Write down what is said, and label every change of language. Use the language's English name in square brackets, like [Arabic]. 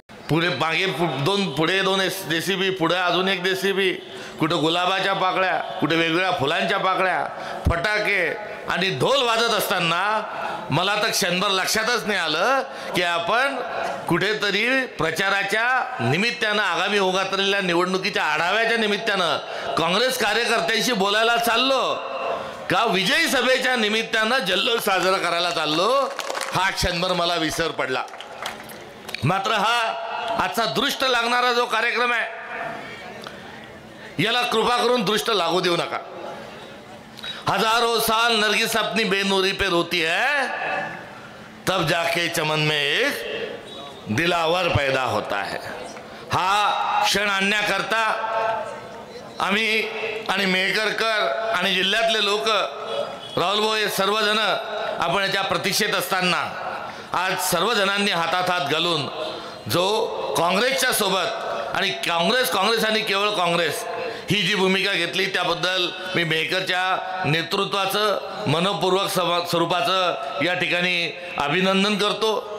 [Marathi] पुढे मागे पुढे दोन JCB, पुढे अजून एक JCB, कुठं गुलाबाच्या पाकळ्या, कुठे वेगवेगळ्या फुलांच्या पाकळ्या, फटाके आणि ढोल वाजत असताना मला तर क्षणभर लक्षातच नाही आलं की आपण कुठेतरी प्रचाराच्या निमित्तानं आगामी होत असलेल्या निवडणुकीच्या आढाव्याच्या निमित्तानं काँग्रेस कार्यकर्त्यांशी बोलायला चाललो का विजयी सभेच्या निमित्तानं जल्लोष साजरा करायला चाललो हा क्षणभर मला विसर पडला. मात्र हा आजचा दृष्ट लागणारा जो कार्यक्रम आहे याला कृपा करून दृष्ट लागू देऊ नका. [Hindi] हजारों साल नरगिस अपनी बेनूरी पे रोती है तब जाके चमन में एक दिलावर पैदा होता है. [Marathi] हा क्षण आणण्याकरता आम्ही आणि मेहकरकर आणि जिल्ह्यातले लोक राहुल भाऊ हे सर्वजण आपण याच्या प्रतीक्षेत असताना आज सर्वजणांनी हातात हात घालून जो काँग्रेसच्या सोबत आणि काँग्रेस आणि केवळ काँग्रेस ही जी भूमिका घेतली त्याबद्दल मी मेहकरच्या नेतृत्वाचं मनपूर्वक स्वरूपाचं या ठिकाणी अभिनंदन करतो.